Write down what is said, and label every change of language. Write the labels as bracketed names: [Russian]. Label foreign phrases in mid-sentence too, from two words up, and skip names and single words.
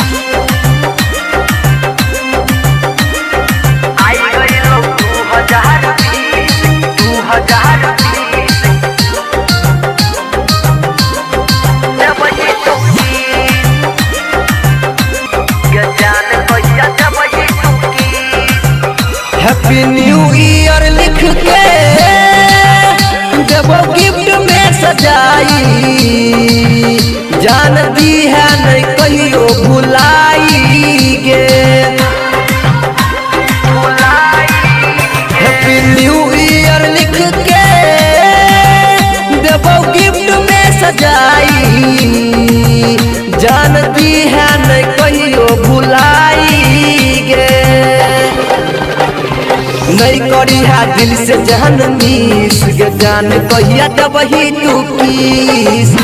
[Magahi] आई गई 2020 [English] Happy New Year [Magahi] लिख के देबो गिफ्ट में सजाई। जानती है नहीं कहियो भुलाई गे। [English] Happy New Year [Magahi] लिख के देबो गिफ्ट में सजाई। जानती है नहीं कहियो भुलाई गे। नहीं करी है दिल से जान मिस गे जान कहिया देबही तू पीस।